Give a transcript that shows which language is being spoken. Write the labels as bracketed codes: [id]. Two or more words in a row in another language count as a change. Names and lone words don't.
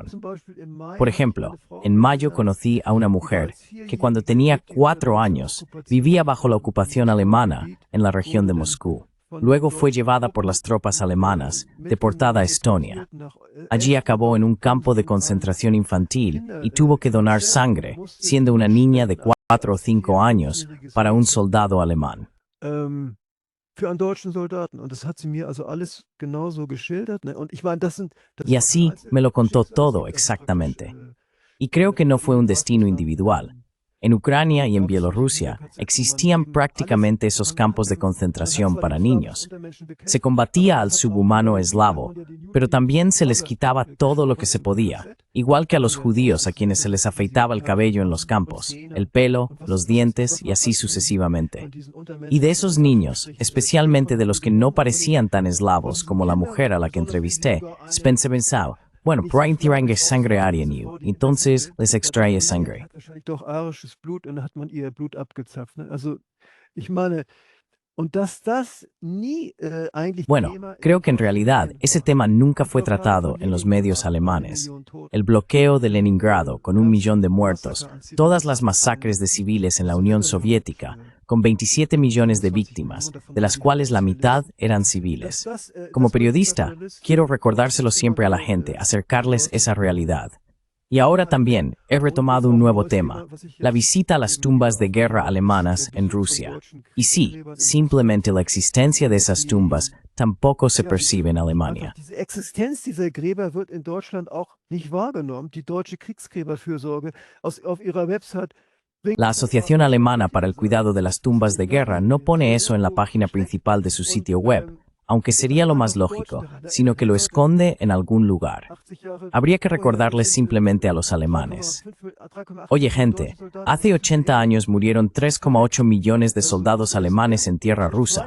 [es] Por ejemplo, en mayo conocí a una mujer que cuando tenía 4 años vivía bajo la ocupación alemana en la región de Moscú. Luego fue llevada por las tropas alemanas, deportada a Estonia. Allí acabó en un campo de concentración infantil y tuvo que donar sangre, siendo una niña de 4 o 5 años, para un soldado alemán. [de] Für einen deutschen Soldaten. Und das hat sie mir also alles genauso geschildert. Ne? Und ich meine, das [es] Y así me lo contó todo [de] Schicksals- [es] exactamente. Y creo que no fue un destino individual. En Ucrania y en Bielorrusia existían prácticamente esos campos de concentración para niños. Se combatía al subhumano eslavo, pero también se les quitaba todo lo que se podía, igual que a los judíos a quienes se les afeitaba el cabello en los campos, el pelo, los dientes y así sucesivamente. Y de esos niños, especialmente de los que no parecían tan eslavos como la mujer a la que entrevisté, pensaba, bueno, por ahí tiran sangre aria en you, entonces les extrae sangre. [de] Hat wahrscheinlich doch arisches Blut und dann hat man ihr Blut abgezapft. Ne? Also, ich meine, und dass das nie eigentlich [es] Bueno, [de] Thema [es] creo que en realidad ese tema nunca fue tratado en los medios alemanes. El bloqueo de Leningrado con 1 millón de muertos, todas las masacres de civiles en la Unión Soviética, con 27 millones de víctimas, de las cuales la mitad eran civiles. Como periodista, quiero recordárselo siempre a la gente, acercarles esa realidad. Y ahora también he retomado un nuevo tema, la visita a las tumbas de guerra alemanas en Rusia. Y sí, simplemente la existencia de esas tumbas tampoco se percibe en Alemania. [de] Einfach diese Existenz dieser Gräber wird in Deutschland auch nicht wahrgenommen. Die deutsche Kriegsgräberfürsorge auf ihrer Website bringt [es] La Asociación Alemana para el Cuidado de las Tumbas de Guerra no pone eso en la página principal de su sitio web, aunque sería lo más lógico, sino que lo esconde en algún lugar. [de] 80 Jahre [es] Habría que recordarles simplemente a los alemanes. 3,8 Oye gente, hace 80 años murieron 3,8 millones de soldados alemanes en tierra rusa.